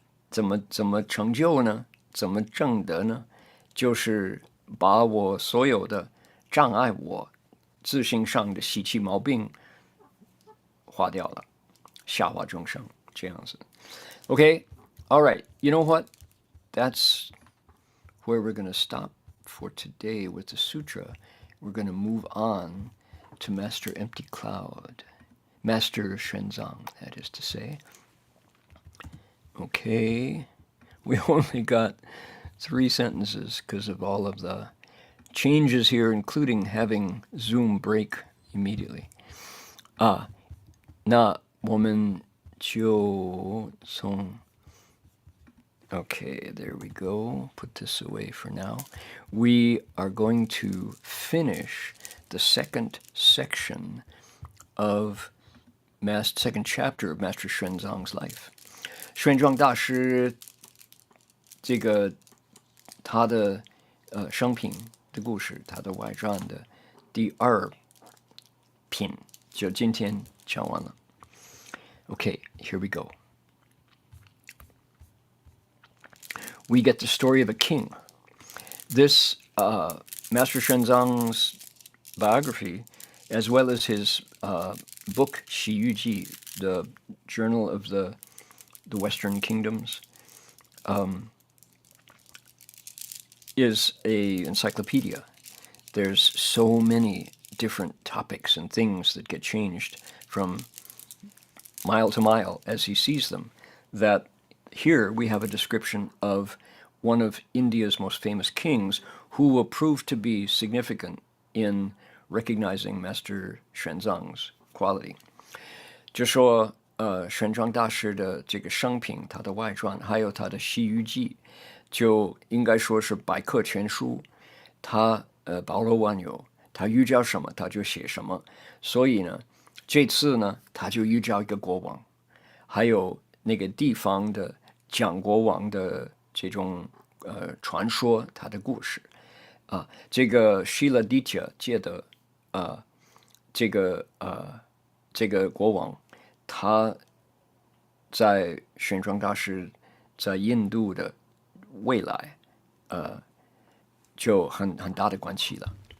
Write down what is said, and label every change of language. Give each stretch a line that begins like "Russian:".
Chinese: 怎么成就呢？怎么证得呢？就是把我所有的障碍我自信上的习气毛病化掉了，下化众生这样子。
English: Okay, all right. You know what? That's where we're going to stop for today with the sutra. We're going to move on to Master Empty Cloud, Master Xuanzang, that is to say. Okay, we only got 3 sentences because of all of the changes here, including having Zoom break immediately.
Chinese: 那我们就从
English: Okay, there we go. Put this away for now. We are going to finish the second section of second chapter of Master Xuanzang's life.
Chinese: 玄奘大师这个他的生平的故事，他的外传的第2品就今天讲完了。
English: Okay, here we go. We get the story of a king. This Master Xuanzang's biography, as well as his book 洗浴记, the Journal of the Western Kingdoms, is an encyclopedia. There's so many different topics and things that get changed from mile to mile as he sees them, that here we have a description of one of India's most famous kings who will prove to be significant in recognizing Master Xuanzang's quality.
Chinese: 就说玄奘大师的这个生平，他的外传，还有他的西域记，就应该说是百科全书。他包罗万有，他遇到什么他就写什么。所以呢，这次呢，他就遇到一个国王，还有那个地方的讲国王的这种传说，他的故事啊，这个 Shiladitya 界的这个国王，他在玄奘大师在印度的未来就很大的关系了。